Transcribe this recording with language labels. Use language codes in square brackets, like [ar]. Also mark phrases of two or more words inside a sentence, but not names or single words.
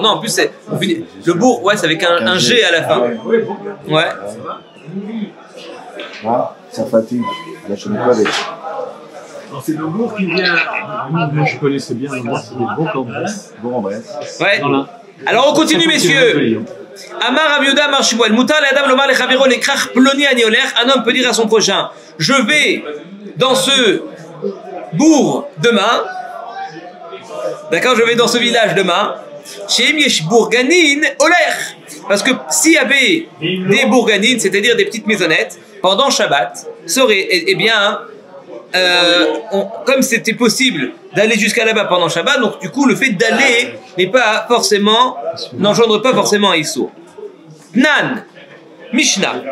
[fr] Non, en plus, le bourg, ouais, c'est avec un G à la fin. Ouais. Ah, ça fatigue. Là, je ne connais pas avec. C'est le bourg qui vient. Je connaissais bien le bourg, c'est des bourgs en Bresse. Bon, en bref. Ouais. Alors on continue, messieurs. [he] אמר רב יהודה אמר שמואל. מותר לאדם לומר לחבירו לכרך פלוני אני הולך. [fr] Un homme peut dire à son prochain, je vais dans ce bourg demain. D'accord, je vais dans ce village demain. [he] שאם יש בורגנין הולך. [fr] Parce que s'il y avait des bourganines, c'est-à-dire des petites maisonnettes, pendant Shabbat, ça aurait, eh bien, comme c'était possible d'aller jusqu'à là-bas pendant Shabbat, donc du coup le fait d'aller n'engendre pas forcément un issur. Nan, Mishnah.